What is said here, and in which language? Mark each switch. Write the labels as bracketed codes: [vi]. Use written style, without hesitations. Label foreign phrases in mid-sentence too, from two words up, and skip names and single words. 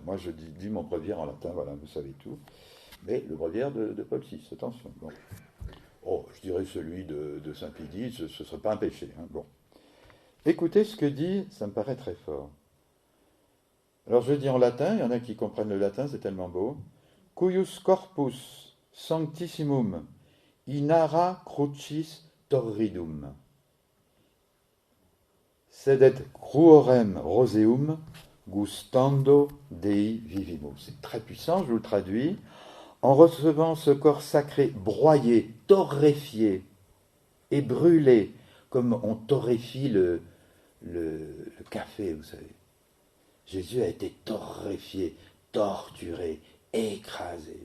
[fr] Moi, je dis mon breviaire en latin, voilà, vous savez tout. Mais le breviaire de Paul VI, attention. Bon. Oh, je dirais celui de Saint-Pédis, ce ne serait pas un péché. Hein. Bon. Écoutez ce que dit, ça me paraît très fort. Alors je dis en latin, il y en a qui comprennent le latin, c'est tellement beau. [la] Cuius corpus sanctissimum inara crucis torridum. Sedet cruorem roseum gustando Dei vivimus. [fr] C'est très puissant, je vous le traduis. En recevant ce corps sacré broyé, torréfié et brûlé, comme on torréfie le café, vous savez. Jésus a été torréfié, torturé, écrasé.